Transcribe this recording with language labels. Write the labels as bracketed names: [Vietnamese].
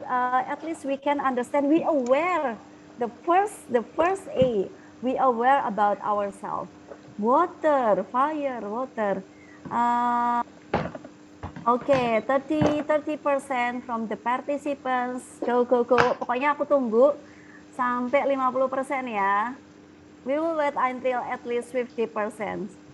[English] At least we can understand. We aware. The first A. We aware about ourselves. Water, fire, water. Okay, 30% from the participants. Go. [Indonesian] Pokoknya aku tunggu sampai 50% ya. [English] We will wait until at least 50%.